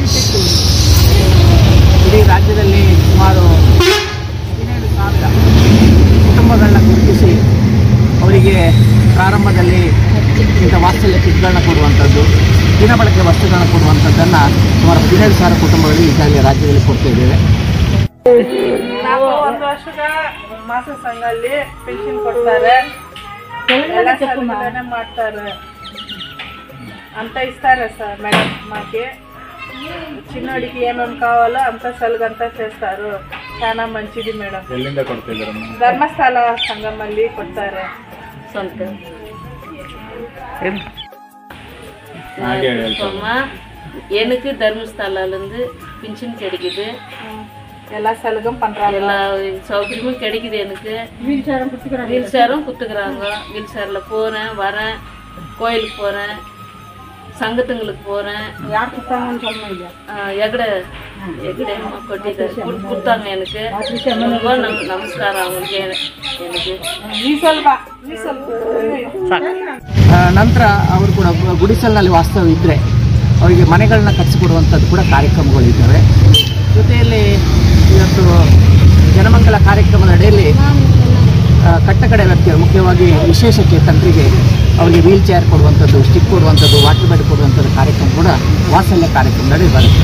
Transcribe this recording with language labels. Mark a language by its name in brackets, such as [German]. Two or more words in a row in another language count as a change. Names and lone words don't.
[Kannada] ಇಡೀ ರಾಜ್ಯದಲ್ಲಿ ಸುಮಾರು 17,000 ಕುಟುಂಬಗಳನ್ನ ಗುರುತಿಸಿ ಅವರಿಗೆ ಪ್ರಾರಂಭದಲ್ಲಿ ಇಂಥ ವಾತ್ಸಲ್ಯ ಕಿಟ್ಗಳನ್ನ ಕೊಡುವಂಥದ್ದು, ದಿನಬಳಕೆ ವಸ್ತುಗಳನ್ನ ಕೊಡುವಂಥದ್ದನ್ನು ಸುಮಾರು 17,000 ಕುಟುಂಬಗಳಿಗೆ ಈಗಾಗಲೇ ರಾಜ್ಯದಲ್ಲಿ ಕೊಡ್ತಾ ಇದ್ದೇವೆ. ನಾವು 1 ವರ್ಷದ ಮಾಸ ಸಂಘದಲ್ಲಿ ಪೆನ್ಷನ್ ಕೊಡ್ತಾರೆ, ಎಲ್ಲ ಸೌಲಭ್ಯನ ಮಾಡ್ತಾರೆ ಅಂತ [Telugu] ఇస్తారు సార్. మేడం మాకి చిన్నోడికి ఏమేమి కావాలో అంత సలుగంతా చేస్తారు. చాలా మంచిది మేడం. [Kannada] ಎಲ್ಲಿಂದ ಕೊಡ್ತಿದ್ದಾರೆ? ధర్మస్థల సంఘమಲ್ಲಿ ಕೊಡ್ತಾರೆ. [Tamil] எனக்கு தர்மஸ்தலாலேருந்து பென்ஷன் கிடைக்குது, எல்லா சலுகம் பண்ணுறாங்க, எல்லா சௌகரியமும் கிடைக்குது. எனக்கு வீல் சேரும் கொடுத்துக்கிறாங்க. வீல் சேரில் போகிறேன் வரேன், கோயிலுக்கு போகிறேன், சங்கத்துங்களுக்கு போகிறேன். யார் கொடுத்தாங்கன்னு சொல்லுங்க. எகடை கொட்டிட்டு கொடுத்தாங்க எனக்கு. ரொம்ப நமஸ்காரம் அவங்களுக்கு. எனக்கு [Kannada] ನಂತರ ಅವರು ಕೂಡ ಗುಡಿಸಲಿನಲ್ಲಿ ವಾಸ್ತವ ಇದ್ದರೆ ಅವರಿಗೆ ಮನೆಗಳನ್ನ ಕಟ್ಟಿಸಿಕೊಡುವಂಥದ್ದು ಕೂಡ ಕಾರ್ಯಕ್ರಮಗಳಿದ್ದಾವೆ. ಜೊತೆಯಲ್ಲಿ ಇವತ್ತು ಜನಮಂಗಲ ಕಾರ್ಯಕ್ರಮದ ಅಡಿಯಲ್ಲಿ ಕಟ್ಟಕಡೆ ವ್ಯಕ್ತಿಗಳು, ಮುಖ್ಯವಾಗಿ ವಿಶೇಷ ಚೇತನರಿಗೆ ಅವರಿಗೆ [English] wheel chair [Kannada] ಕೊಡುವಂಥದ್ದು, ಸ್ಟಿಕ್ ಕೊಡುವಂಥದ್ದು, [English] water bed [Kannada] ಕೊಡುವಂಥದ್ದು ಕಾರ್ಯಕ್ರಮ ಕೂಡ ವಾತ್ಸಲ್ಯ ಕಾರ್ಯಕ್ರಮದಡಿ ಬರುತ್ತೆ.